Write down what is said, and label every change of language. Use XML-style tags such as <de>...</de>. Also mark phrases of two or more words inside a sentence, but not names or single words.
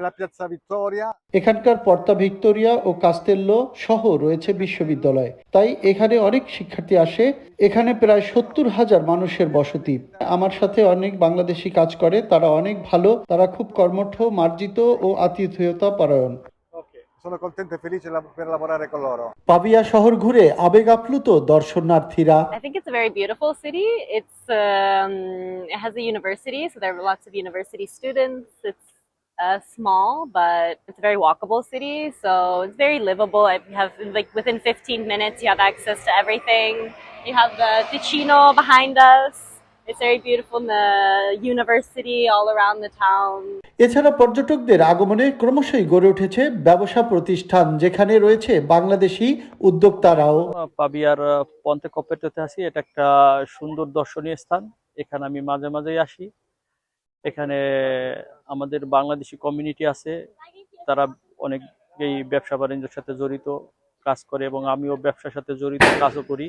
<bn>এখানকার পর্তা ভিক্টোরিয়া ও কাস্তেল্লো সহ রয়েছে বিশ্ববিদ্যালয়, তাই এখানে অনেক শিক্ষার্থী আসে। এখানে প্রায় 70,000 মানুষের বসতি। আমার সাথে অনেক বাংলাদেশি কাজ করে, তারা অনেক ভালো, তারা খুব কর্মঠ, মার্জিত ও আতিথেয়তা পরায়ণ।</bn> <it>Sono contento e felice per lavorare con loro.</it> <bn>পাভিয়া শহর ঘুরে আবেগ আপ্লুত দর্শনার্থীরা।</bn> <en>I think it's a very beautiful city. It has a university, so there are lots of university students. It's small, but it's a very walkable city, so it's very livable. You have like within 15 minutes, you have access to everything. You have the Ticino behind us. It's very beautiful, the university all around the town.</en> <bn>এছাড়া পর্যটকদের আগমনে ক্রমশই গড়ে উঠেছে ব্যবসা প্রতিষ্ঠান, যেখানে রয়েছে বাংলাদেশি উদ্যোক্তারাও। পাভিয়ার পন্তে কপ্পেটোতে আছি। এটা একটা সুন্দর দর্শনীয় স্থান। এখানে আমি মাঝে মাঝেই আসি। এখানে আমাদের বাংলাদেশি কমিউনিটি আছে, তারা অনেকেই ব্যবসা বাণিজ্যের সাথে জড়িত কাজ করে এবং আমিও ব্যবসার সাথে জড়িত কাজও করি।</bn>